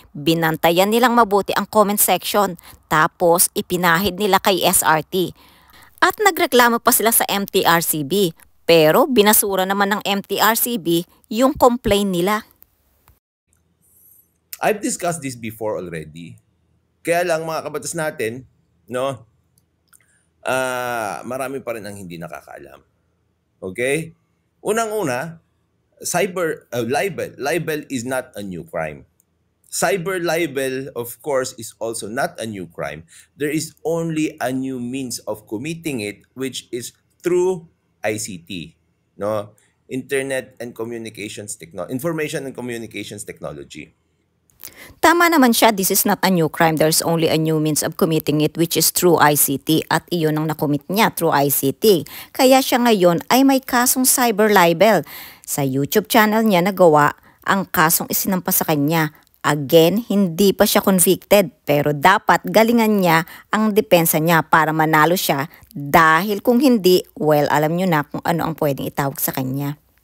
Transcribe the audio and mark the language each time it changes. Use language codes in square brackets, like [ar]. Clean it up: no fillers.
[tl] Binantayan nilang mabuti ang comment section, tapos ipinahid nila kay SRT. At nagreklamo pa sila sa MTRCB, pero binasura naman ng MTRCB yung complaint nila. [en] I've discussed this before already. [tl] Kaya lang mga kabatas natin, no, marami pa rin ang hindi nakakaalam. Okay? Unang-una, cyber libel. [en] Libel is not a new crime. Cyber libel, of course, is also not a new crime. There is only a new means of committing it, which is through ICT, no, Internet and Communications Information and Communications Technology. Tama naman siya, this is not a new crime. There's only a new means of committing it which is through ICT [tl] at iyon ang nakomit niya [en] through ICT. [tl] Kaya siya ngayon ay may kasong cyber libel. Sa YouTube channel niya nagawa ang kasong isinampa sa kanya. Again, hindi pa siya convicted pero dapat galingan niya ang depensa niya para manalo siya dahil kung hindi, well, alam niyo na kung ano ang pwedeng itawag sa kanya.